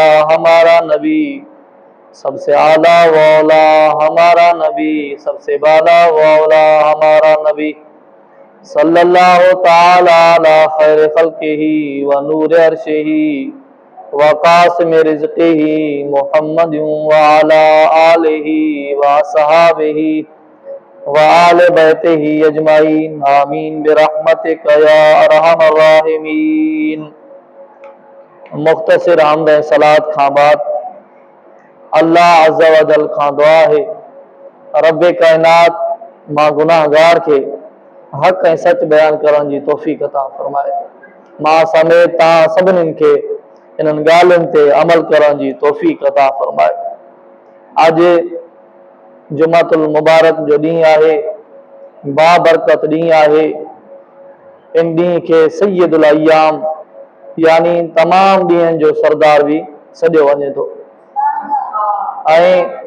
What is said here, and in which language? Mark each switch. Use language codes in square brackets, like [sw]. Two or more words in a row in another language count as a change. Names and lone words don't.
[ur] ہمارا نبی سب سے اعلیٰ و اولا ہمارا نبی سب سے بالا و اولا ہمارا نبی [ar] صلی اللہ تعالی علی خیر خلقہ و نور عرشہ وقاسم رزقہ محمد وعلی آلہ وصحابہ وآل بیتہ اجمعین آمین برحمتک یا ارحم الراحمین [sd] مختصر حمد صلاۃ کھاں بعد اللہ [ar] عز و جل [sd] کھاں دعا ہے رب کائنات ماں گناہ گار کے حق ऐं सच बयान करण जी तौफ़ीक़ अता फरमाए मां समेत तव्हां सभिनीनि खे इन्हनि ॻाल्हियुनि ते अमल करण जी तौफ़ीक़ अता फरमाए अॼु जुमातुल मुबारक जो ॾींहुं आहे बाबरकत ॾींहुं आहे इन ॾींहं खे [ar] سيد الأيام [sd] यानी तमाम ॾींहंनि जो सरदार बि सॾियो वञे थो ऐं